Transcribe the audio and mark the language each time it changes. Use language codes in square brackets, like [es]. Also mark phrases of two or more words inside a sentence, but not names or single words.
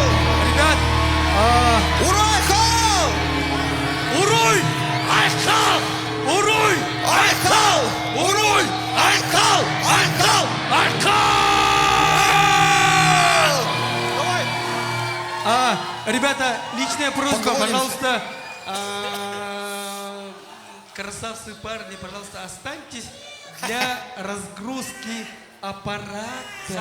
[ru] Ребят, [sah] Урой, Хал! Уруй! Айхал! Уруй! Айхал! Уруй! Айхал! Айхал! Айхал! [ru] Давай! Ребята, личная просьба, Поклонимся. пожалуйста, красавцы парни, пожалуйста, останьтесь для разгрузки аппарата.